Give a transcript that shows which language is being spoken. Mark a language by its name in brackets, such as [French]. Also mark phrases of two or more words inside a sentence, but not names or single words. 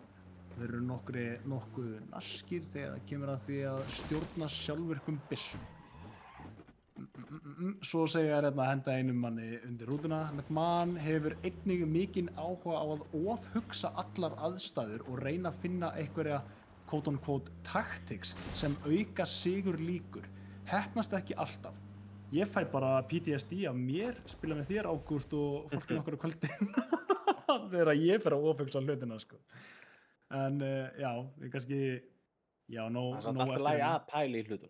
[Icelandic] Þeir eru nokkuð naskir þegar það kemur að því að stjórna sjálfvirkum byssum. Svo segja þær að henda einum manni undir rútuna. McMahon hefur einnig mikinn áhuga á að ofhugsa allar aðstæður og reyna að finna einhverja [English] quote-unquote tactics [Icelandic] sem auka sigur líkur. Heppnast ekki alltaf. Ég fæ bara PTSD af mér, spila með þér Ágúst og fólkinu okkar á kvöldin þegar ég fer að ofhugsa hlutina, sko. En já, við kannski, já, Það er samt alltaf lagi að pæla í hlutunum.